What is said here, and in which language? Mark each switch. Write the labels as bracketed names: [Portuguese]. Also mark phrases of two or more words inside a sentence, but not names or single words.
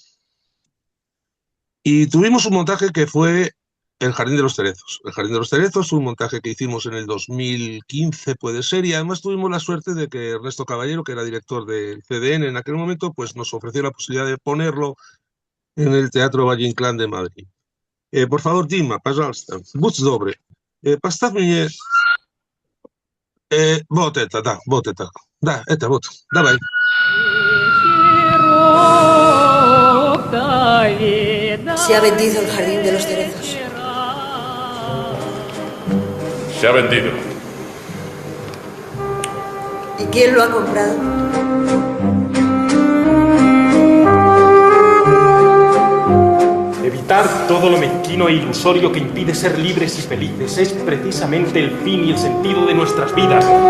[Spanish] Y tuvimos un montaje que fue El Jardín de los Cerezos. El Jardín de los Cerezos, un montaje que hicimos en el 2015, puede ser, y además tuvimos la suerte de que Ernesto Caballero, que era director del CDN en aquel momento, pues nos ofreció la posibilidad de ponerlo en el Teatro Valle Inclán de Madrid. Por favor, [Russian] Dima, пожалуйста, будь добрый, поставь мне вот это, да, это вот, давай. [Spanish] Se ha vendido el Jardín de los Cerezos. Se ha vendido. ¿Y quién lo ha comprado? Evitar todo lo mezquino e ilusorio que impide ser libres y felices es precisamente el fin y el sentido de nuestras vidas.